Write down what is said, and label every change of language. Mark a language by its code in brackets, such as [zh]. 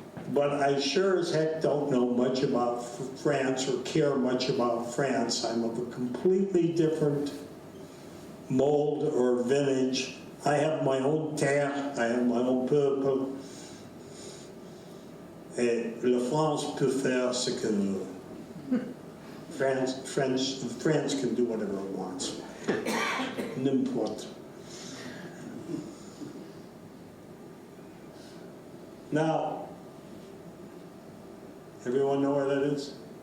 [en] But I sure as heck don't know much about France or care much about France. I'm of a completely different mold or vintage. I have my own terre, I have my own peuple. [fr] Et la France peut faire ce qu'elle veut. [en] France can do whatever it wants. N'importe. Now, everyone know where that is?